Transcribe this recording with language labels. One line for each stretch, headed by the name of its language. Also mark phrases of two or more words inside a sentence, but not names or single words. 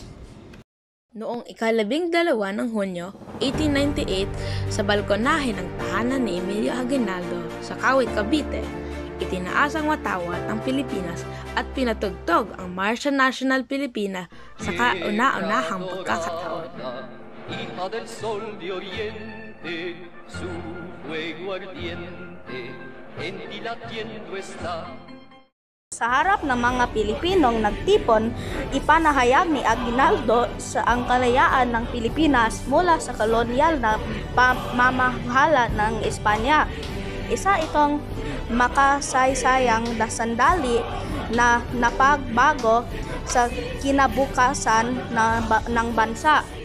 Filipino: Noong ika-12 ng Hunyo, 1898, sa balkonahe ng tahanan ni Emilio Aguinaldo sa Kawit, Cavite, itinaas ang watawat ng Pilipinas at pinatugtog ang Marsya Nacional Pilipina sa kauna-unahang pagkakataon.
Spanish: Hija del sol de oriente, su fuego ardiente, en ti latiendo está.
Filipino: Sa harap ng mga Pilipinong nagtipon, ipanahayag ni Aguinaldo sa ang kalayaan ng Pilipinas mula sa kolonyal na pamamahala ng Espanya. Isa itong makasaysayang sandali na napagbago sa kinabukasan ng bansa.